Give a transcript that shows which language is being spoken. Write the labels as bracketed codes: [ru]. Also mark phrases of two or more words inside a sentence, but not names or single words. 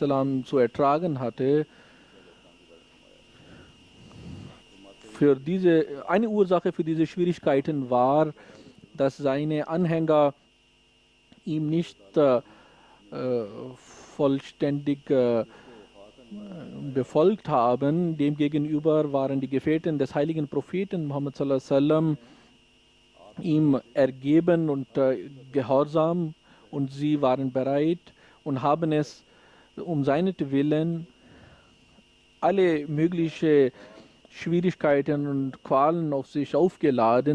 [de] zu ertragen hatte, eine Ursache für diese Schwierigkeiten war, dass seine Anhänger ihm nicht vollständig befolgt haben. Demgegenüber waren die Gefährten des heiligen Propheten Muhammad [ar] صلى الله عليه وسلم [de] ihm ergeben und gehorsam, und sie waren bereit und haben es um seinetwillen alle möglichen Schwierigkeiten und Qualen auf sich aufgeladen.